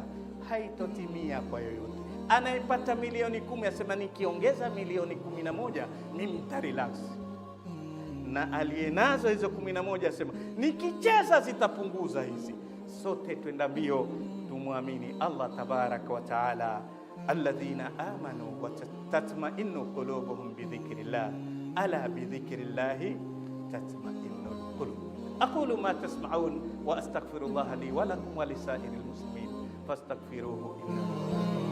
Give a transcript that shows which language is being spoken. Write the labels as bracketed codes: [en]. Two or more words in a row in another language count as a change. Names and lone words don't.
[sw] Haitotimia kwa yoyote. Anayepata milioni 10 asema nikiongeza milioni 11 mimi nitarelax. Na aliyenazo hizo 11 asema nikicheza zitapunguza hizi. Sote twenda mbio, tumwamini Allah [ar] تبارك وتعالى. الذين آمنوا وتطمئن قلوبهم بذكر الله ألا بذكر الله تطمئن القلوب. أقول ما تسمعون وأستغفر الله لي ولكم ولسائر المسلمين فاستغفروه إنه